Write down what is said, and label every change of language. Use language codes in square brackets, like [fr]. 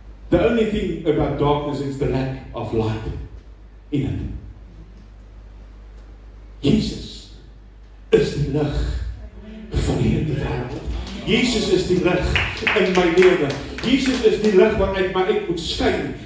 [en] The only thing about darkness is the lack of light in it. [af] Jesus is die lig van hierdie wêreld. Jesus is die lig in my lewe. Jesus is die lig wat uit my uit moet skyn.